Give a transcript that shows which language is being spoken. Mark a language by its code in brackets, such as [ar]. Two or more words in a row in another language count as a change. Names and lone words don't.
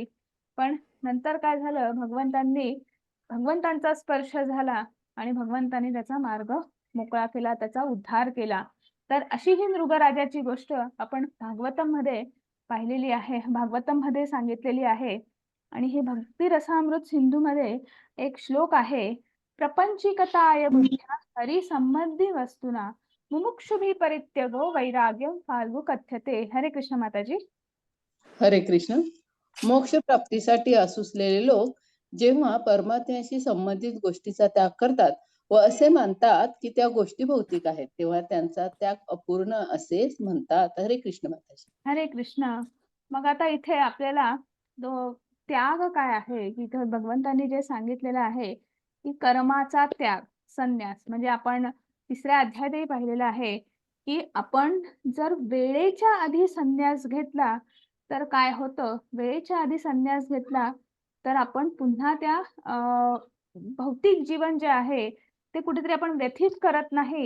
[mr] पण नंतर काय झालं, भगवंतांचा स्पर्श झाला आणि भगवंतांनी त्याचा मार्ग मोकळा केला, त्याचा उद्धार केला. तर अशी ही मृगराजाची गोष्ट आपण भागवतम मध्ये पाहिलेली आहे, भागवतम मध्ये सांगितलेली आहे. आणि हे भक्ती रसामृत सिंधू मध्ये एक श्लोक आहे, [sa] प्रपंचिकताय बुद्ध्या हरी संबंधी वस्तुना मुमुक्षुभी परित्यगो वैराग्यम फाल्गु कथ्यते. [mr] हरे कृष्ण माताजी. हरे कृष्ण. मोक्ष प्राप्तीसाठी असुसलेले लोक जेव्हा परमात्म्याशी संबंधित गोष्टीचा त्याग करतात व असे मानतात की त्या गोष्टी भौतिक आहेत, तेव्हा त्यांचा त्याग अपूर्ण असेच म्हणतात. हरे कृष्ण माताजी. हरे कृष्ण. मग आता इथे आपल्याला त्याग काय आहे, की इथे भगवंतांनी जे सांगितलेलं आहे की कर्माचा त्याग, संन्यास, म्हणजे आपण तिसऱ्या अध्यायातही पाहिलेलं आहे की आपण जर वेळेच्या आधी संन्यास घेतला तर काय होतं, वेळेच्या आधी संन्यास घेतला तर आपण पुन्हा त्या भौतिक जीवन जे आहे ते कुठेतरी आपण व्यथित करत नाही.